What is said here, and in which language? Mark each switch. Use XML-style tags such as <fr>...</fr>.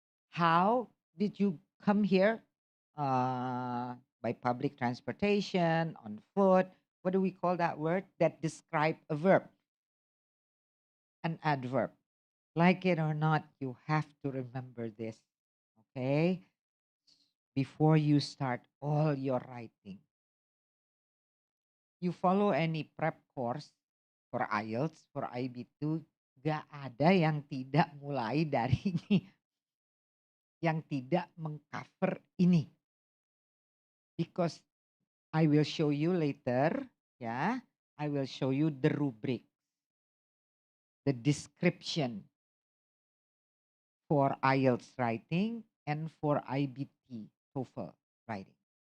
<en>How did you come here? By public transportation, on foot. What do we call that word that describe a verb? An adverb. Like it or not, you have to remember this, okay? Before you start all your writing. You follow any prep course for IELTS, for IB2,</en> <id>gak ada yang tidak mulai dari ini, yang tidak mengcover ini.</id> <en>Because I will show you later, yeah, I will show you the rubric, the description for IELTS writing and for IBT TOEFL writing.</en>